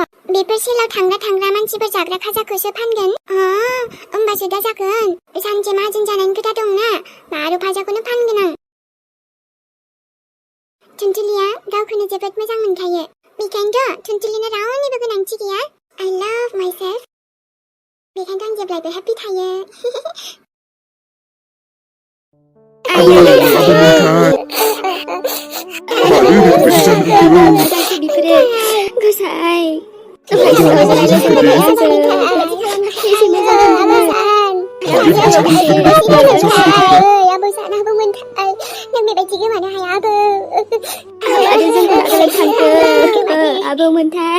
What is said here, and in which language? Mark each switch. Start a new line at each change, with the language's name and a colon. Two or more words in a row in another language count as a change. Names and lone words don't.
Bodo: बेफोर सेलाव थांग्रा मानसिफोर जाग्रा खाजाखौसो फानगोन। होमबासो दा जागोन। सानसे माहाजोन जानायनि खोथा दंना। बारु फाजाखौनो फानगोन आं। थुनथुलिया गावखौनो जोबोद मोजां मोनखायो। बेखायनोथ' थुनथुलिनो रावनिबो गोनांथि गैया।
English: I love myself.
Bodo: बेखायनोथ' आं जेब्लायबो हेपि थायो। गसाइ आबौ मोनथाय